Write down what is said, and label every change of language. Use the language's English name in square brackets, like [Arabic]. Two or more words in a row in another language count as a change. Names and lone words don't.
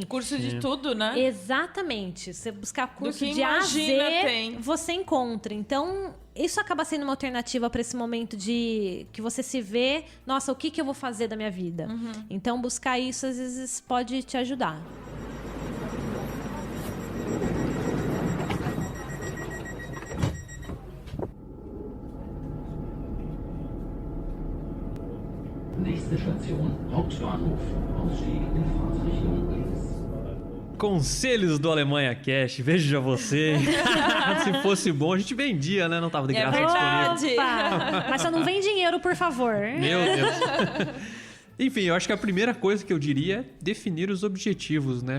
[Portuguese] Curso de tudo, né? Exatamente. Você buscar curso que de A a Z, tem. você encontra. Então, isso acaba sendo uma alternativa para esse momento de que você se vê, nossa, o que eu vou fazer da minha vida? Então, buscar isso às vezes pode te ajudar. [German] Nächste Station, Hauptbahnhof. Ausstieg in Fahrtrichtung links. [Portuguese] Conselhos do Alemanha Cash, veja você. Se fosse bom, a gente vendia, né? Não tava de graça verdade. disponível. Opa! Mas só não vem dinheiro, por favor. Meu Deus. Enfim, eu acho que a primeira coisa que eu diria é definir os objetivos, né?